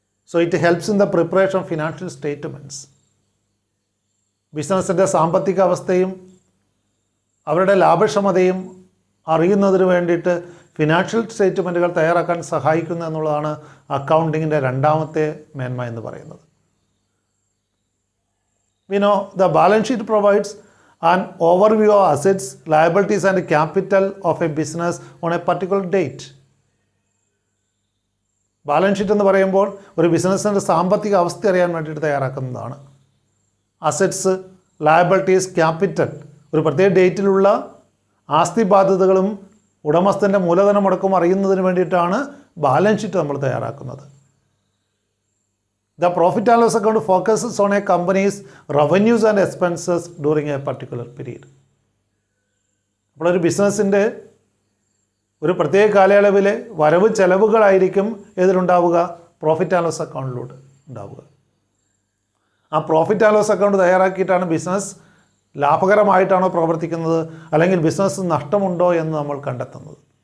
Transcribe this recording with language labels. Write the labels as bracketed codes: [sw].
[en] So it helps in the preparation of financial statements. [ml] ബിസിനസ്സിൻ്റെ സാമ്പത്തിക അവസ്ഥയും അവരുടെ ലാഭക്ഷമതയും അറിയുന്നതിന് വേണ്ടിയിട്ട് ഫിനാൻഷ്യൽ സ്റ്റേറ്റ്മെൻറ്റുകൾ തയ്യാറാക്കാൻ സഹായിക്കുന്നു എന്നുള്ളതാണ് അക്കൗണ്ടിങ്ങിൻ്റെ രണ്ടാമത്തെ മേന്മ എന്ന് പറയുന്നത്. [en] We know the balance sheet provides an overview of assets, liabilities and capital of a business on a particular date. [ml] Balance sheet എന്ന് പറയുമ്പോൾ ഒരു ബിസിനസ്സിൻ്റെ സാമ്പത്തിക അവസ്ഥ അറിയാൻ വേണ്ടിയിട്ട് തയ്യാറാക്കുന്നതാണ്. അസറ്റ്സ്, ലയബിലിറ്റീസ്, ക്യാപിറ്റൽ, ഒരു പ്രത്യേക ഡേറ്റിലുള്ള ആസ്തി ബാധ്യതകളും ഉടമസ്ഥൻ്റെ മൂലധന മുടക്കും അറിയുന്നതിന് വേണ്ടിയിട്ടാണ് ബാലൻസ് ഷീറ്റ് നമ്മൾ തയ്യാറാക്കുന്നത്. [en] The profit and loss account focuses on a company's revenues and expenses during a particular period. [ml] അപ്പോൾ ഒരു ബിസിനസ്സിൻ്റെ ഒരു പ്രത്യേക കാലയളവിലെ വരവ് ചെലവുകളായിരിക്കും ഇതിലുണ്ടാവുക, പ്രോഫിറ്റ് ആൻഡ് ലോസ് അക്കൗണ്ടിലൂടെ ഉണ്ടാവുക. ആ profit and loss account തയ്യാറാക്കിയിട്ടാണ് business ലാഭകരമായിട്ടാണോ പ്രവർത്തിക്കുന്നത് അല്ലെങ്കിൽ ബിസിനസ് നഷ്ടമുണ്ടോ എന്ന് നമ്മൾ കണ്ടെത്തുന്നത്.